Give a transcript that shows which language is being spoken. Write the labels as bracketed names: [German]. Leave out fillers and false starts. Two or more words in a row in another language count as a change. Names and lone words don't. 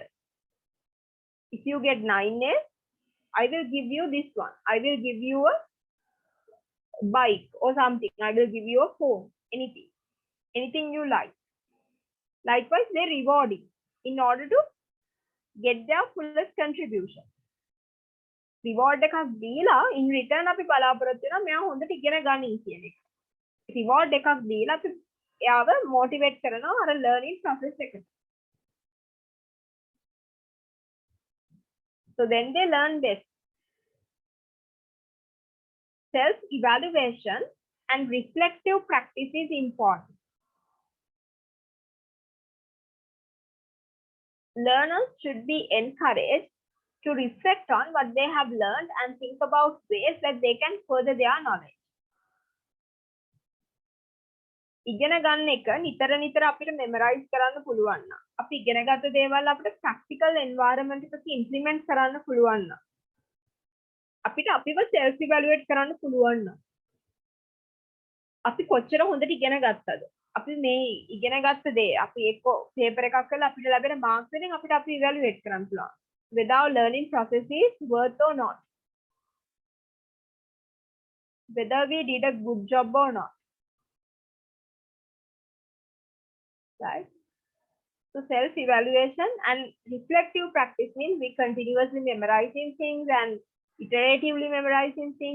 [English] If you get 9As, I will give you this one. I will give you a bike or something. I will give you a phone. Anything you like. Likewise, they're rewarding in order to get their fullest contribution. [Sinhala] Reward එකක් දීලා [English] in return [Sinhala] අපි බලාපොරොත්තු වෙනවා මෙයා හොඳට ඉගෙන ගනින් කියන එක. Reward එකක් දීලා අපි එයාව motivate කරනවා අර [English] learning process [Sinhala] එකට. [English] So then they learn best. Self-evaluation and reflective practice is important. Learners should be encouraged to reflect on what they have learned and think about ways that they can further their knowledge. [Sinhala] ඉගෙන ගන්න එක නිතර නිතර අපිට memorize කරන්න පුළුවන් නම් අපි ඉගෙන ගත්ත දේවල් අපිට [English] practical environment [Sinhala] එකක implement කරන්න පුළුවන් නම් අපිට අපිව [English] self evaluate [Sinhala] කරන්න පුළුවන් නම් අපි කොච්චර හොඳට ඉගෙන ගත්තද අපි මේ ඉගෙන ගත්ත දේ අපි එක්ක paper එකක් කරලා අපිට ලැබෙන marks වලින් අපිට අපි evaluate කරන්න පුළුවන් [English] whether our learning process is worth or not, whether we did a good job or not. Right? So self-evaluation and reflective practice means we continuously memorizing things and iteratively memorizing things.